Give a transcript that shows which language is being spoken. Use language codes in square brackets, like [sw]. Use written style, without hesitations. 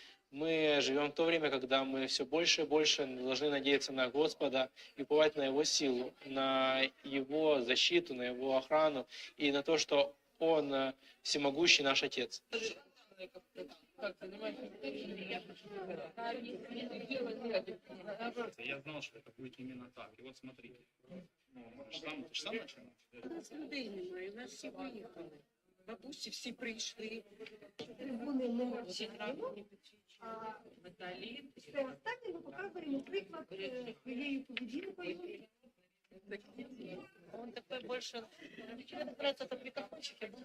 [ru] Мы живем в то время, когда мы все больше и больше должны надеяться на Господа и уповать на Его силу, на Его защиту, на Его охрану и на то, что Он всемогущий наш Отец. Я знал, что это будет именно так. И вот смотрите. Ты ж сам начинал? [uk] Людей немає, у нас всі приїхали. Бабусі всі прийшли. Всі грамотні. Наталі. Це останнє ми показуємо приклад своєю поведінкою. [ru] Он такой больше, мне нравится, это микрофончик, я буду.